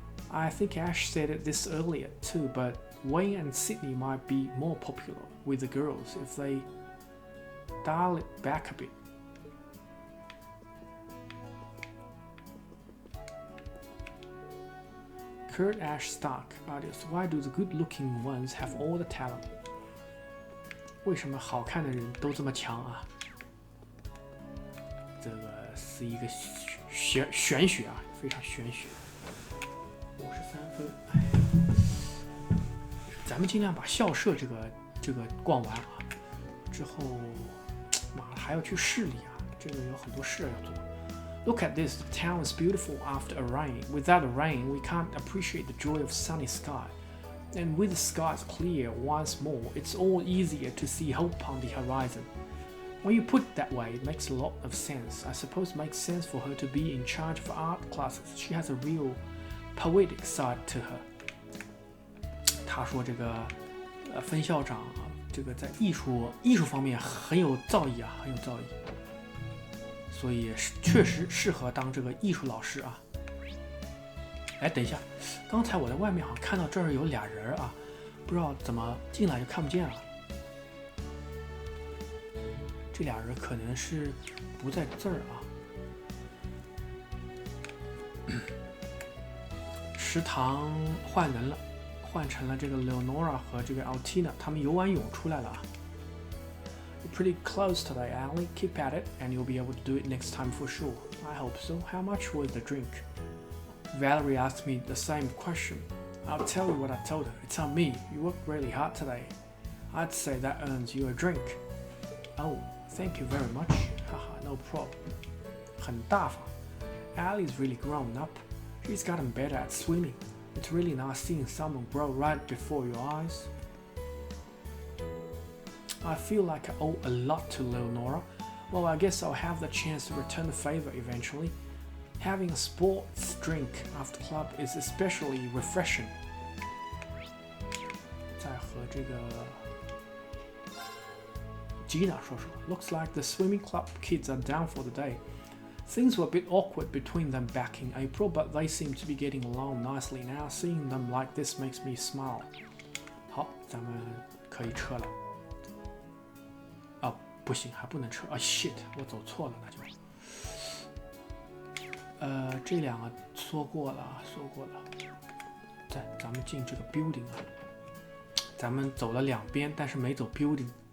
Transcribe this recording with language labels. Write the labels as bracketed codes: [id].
[en] I think Ash said this earlier too, but Wayne and Sydney might be more popular with the girls if they dial it back a bit. Kurt, Ash, Stark. So why do the good-looking ones have all the talent? [zh] 为什么好看的人都这么强啊？这个是一个玄学啊，非常玄学。 53分，哎，咱们尽量把校舍这个逛完啊，之后妈还要去市里啊，这个有很多事要做。 [en] Look at this, the town is beautiful after a rain. Without a rain, we can't appreciate the joy of sunny sky. And with the skies clear once more, it's all easier to see hope on the horizon. When you put it that way, it makes a lot of sense. I suppose it makes sense for her to be in charge of art classes. She has a real poetic side to her. [zh] 他说这个分校长啊，这个在艺术方面很有造诣啊，很有造诣，所以确实适合当这个艺术老师啊。哎，等一下，刚才我在外面好像看到这儿有俩人啊，不知道怎么进来就看不见了。这俩人可能是不在这儿啊。食堂换人了，换成了这个 Leonora 和这个 Altina， 他们游完泳出来了啊。 [en] You're pretty close today, Allie. Keep at it, and you'll be able to do it next time for sure. I hope so. How much was the drink? Valerie asked me the same question. I'll tell you what I told her. It's on me. You worked really hard today. I'd say that earns you a drink. Oh, thank you very much. Haha, no problem. [zh] 很大方。 [en] Allie's really grown up. She's gotten better at swimming. It's really nice seeing someone grow right before your eyes. I feel like I owe a lot to Leonora. Well, I guess I'll have the chance to return the favor eventually. Having a sports drink after club is especially refreshing. [zh] 再和这个 Gina 说说 [en] Looks like the swimming club kids are down for the day. Things were a bit awkward between them back in April, but they seem to be getting along nicely now. Seeing them like this makes me smile. [zh] 好，咱们可以撤了。啊，不行，还不能撤啊 ！shit， 我走错了，那就。这两个说过了。咱们进这个 building 啊，咱们走了两边，但是没走 building。